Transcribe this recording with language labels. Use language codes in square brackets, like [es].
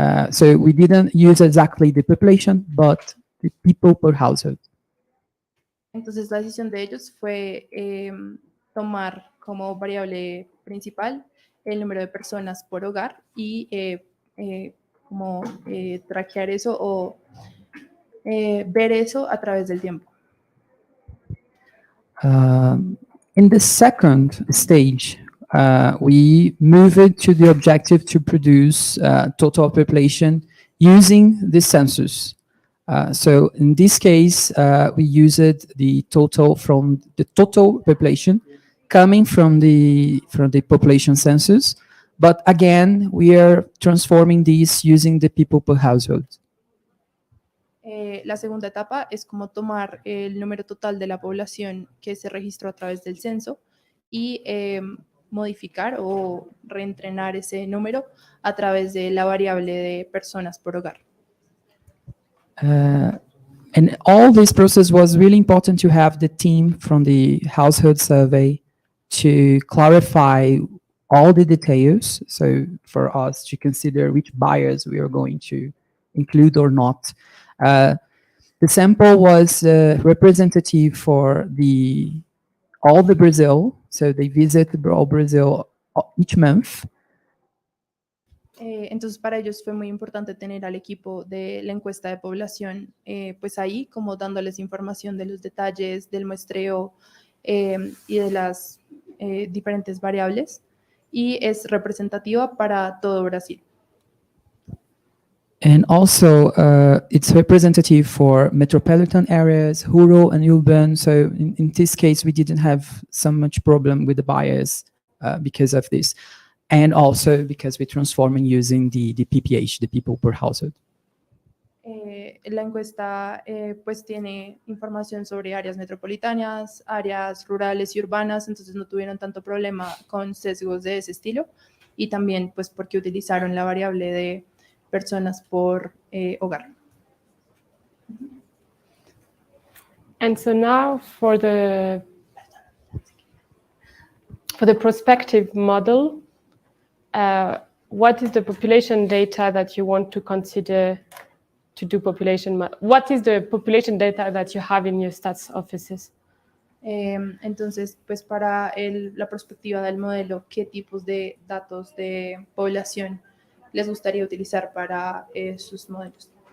[en] So we didn't use exactly the population, but the people per household. [es] Entonces la decisión de ellos fue tomar como variable principal el número de personas por hogar y como traquear eso o ver eso a través del tiempo. [en] In the second stage, we moved to the objective to produce total population using the census. So in this case, we used the total from the total population coming from the population census, but again, we are transforming this using the people per household. [es] La segunda etapa es como tomar el número total de la población que se registró a través del censo y modificar o reentrenar ese número a través de la variable de personas por hogar. [en] And all this process was really important to have the team from the household survey to clarify all the details. So for us to consider which buyers we are going to include or not. The sample was representative for all the Brazil. So they visit all Brazil each month. [es] Entonces para ellos fue muy importante tener al equipo de la encuesta de población pues ahí como dándoles información de los detalles del muestreo y de las diferentes variables y es representativa para todo Brasil. [en] And also, it's representative for metropolitan areas, rural and urban. So in this case, we didn't have so much problem with the bias because of this. And also because we're transforming using the PPH, the people per household. [es] La encuesta pues tiene información sobre áreas metropolitanas, áreas rurales y urbanas, entonces no tuvieron tanto problema con sesgos de ese estilo y también pues porque utilizaron la variable de personas por hogar. [en] And so now for the prospective model, what is the population data that you want to consider to do population? What is the population data that you have in your stats offices? [es] Entonces, pues para la perspectiva del modelo, ¿qué tipos de datos de población les gustaría utilizar para sus modelos?